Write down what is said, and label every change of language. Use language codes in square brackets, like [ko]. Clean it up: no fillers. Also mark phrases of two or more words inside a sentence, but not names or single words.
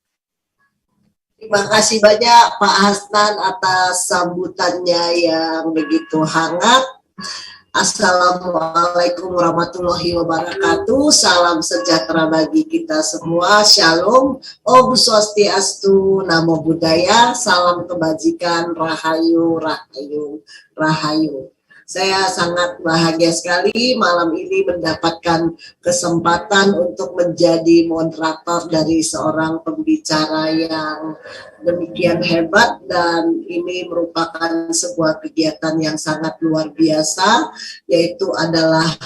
[id] Terima kasih banyak Pak Hasnan atas sambutannya yang begitu hangat. [ar] السلام عليكم ورحمة الله وبركاته. [id] Salam sejahtera bagi kita semua. Shalom. [ban] Om Swastiastu. [pi] Namo Buddhaya. [id] Salam kebajikan. [jv] Rahayu, rahayu, rahayu. [id] Saya sangat bahagia sekali malam ini mendapatkan kesempatan untuk menjadi moderator dari seorang pembicara yang demikian hebat, dan ini merupakan sebuah kegiatan yang sangat luar biasa, yaitu adalah